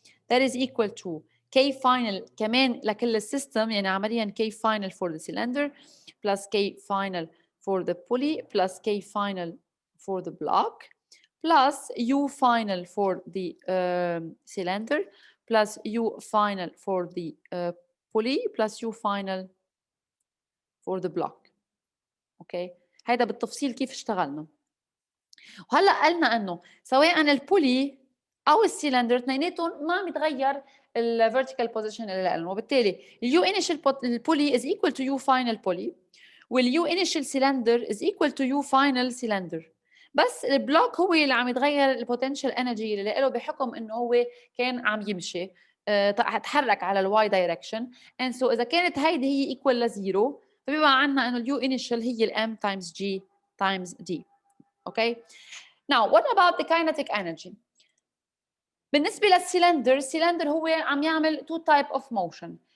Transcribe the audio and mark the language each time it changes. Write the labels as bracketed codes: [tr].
[en] That is equal to K final [ar] كمان لكل السيستم, يعني عمليا [en] K final for the cylinder plus K final for the pulley plus K final for the block plus U final for the cylinder plus U final for the pulley plus U final for the block. [ar] اوكي, هيدا بالتفصيل كيف اشتغلنا. وهلا قلنا انه سواء البولي او السيلندر اثنيناتهم ما عم يتغير الفيرتيكال بوزيشن اللي لهم, وبالتالي اليو انيشال البولي [en] is equal to U final pulley [ar] واليو انيشال cylinder [en] is equal to U final cylinder. [ar] بس البلوك هو اللي عم يتغير البوتنشال انرجي اللي له بحكم انه هو كان عم يمشي تحرك على الواي دايركشن. and so اذا كانت هيدي هي ايكوال لزيرو فبيبقى عندنا انه اليو انيشال هي الام تايمز جي تايمز دي. [en] Okay, now what about the kinetic energy? [ar] بالنسبه للسيلندر, السيلندر هو عم يعمل [en] two type of motion.